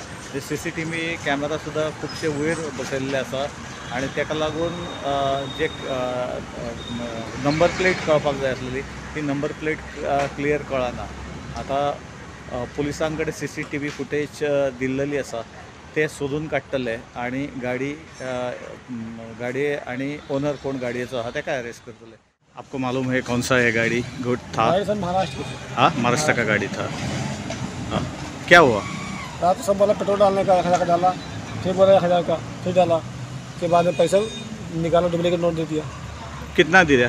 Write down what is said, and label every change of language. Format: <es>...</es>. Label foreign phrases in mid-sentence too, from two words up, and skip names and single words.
<kok>ते CCTV कॅमेरा सुद्दां खुबशे वयर बसयल्ले आसा आणि तेका लागून जे नंबर प्लेट कळपाक जाय आसलेली ती नंबर प्लेट क्लियर कळना. आता पुलिसां कडेन CCTV फुटेज दिल्लेली आसा, ते सोदून काडटले आणि गाडी आणि ओनर कोण गाडयेचो आहा तेका अरेस्ट करतले.</kok> <hi>आपको मालूम है कौन सा है गाड़ी गुड था? महाराष्ट्र. हाँ, महाराष्ट्र का गाड़ी था. हाँ, क्या हुआ? रात को सब बोला पेट्रोल डालने का 1,000 का डाला, फिर बोला 1,000 का, फिर डाला के बाद में पैसा निकाला, डुप्लीकेट नोट दे दिया. कितना दिया?</hi>